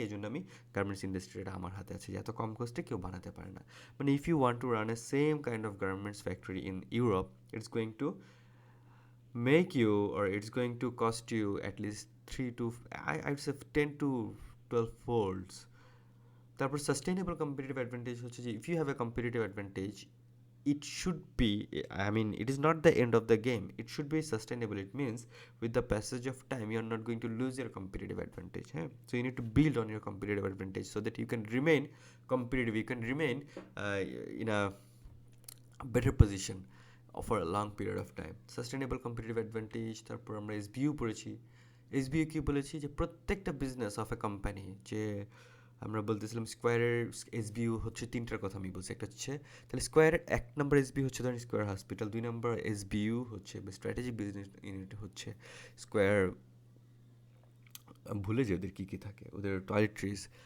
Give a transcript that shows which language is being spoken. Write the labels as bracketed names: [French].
[Bangla] এই জন্য আমি গার্মেন্টস ইন্ডাস্ট্রিটা আমার হাতে আছে, যে এত কম কস্টে কেউ বানাতে পারে না। [English] মানে if you want to run a same kind of garments factory in Europe, it's going to make you, or it's going to cost you at least 3 to I'd say 10 to 12 folds [Bangla] তারপর [English] sustainable competitive advantage [Bangla] হচ্ছে যে [English] If you have a competitive advantage it should be, I mean, it is not the end of the game, it should be sustainable. It means with the passage of time you are not going to lose your competitive advantage, so you need to build on your competitive advantage so that you can remain competitive, you can remain in a better position for a long period of time. Sustainable competitive advantage, [Bangla] তারপর আমরা SBU পড়েছি। SBU কি বলেছি যে প্রত্যেকটা business of a company, যে আমরা বলতেছিলাম স্কোয়ারের এসবিইউ হচ্ছে তিনটার কথা আমি বলছি। একটা হচ্ছে তাহলে স্কোয়ারের 1 নম্বর এসবিইউ হচ্ছে ধরেন স্কোয়ার হসপিটাল, 2 নম্বর এসবিইউ হচ্ছে স্ট্র্যাটেজিক বিজনেস ইউনিট হচ্ছে স্কোয়ার, ভুলে যে ওদের কী কী থাকে, ওদের টয়লেট্রিজ।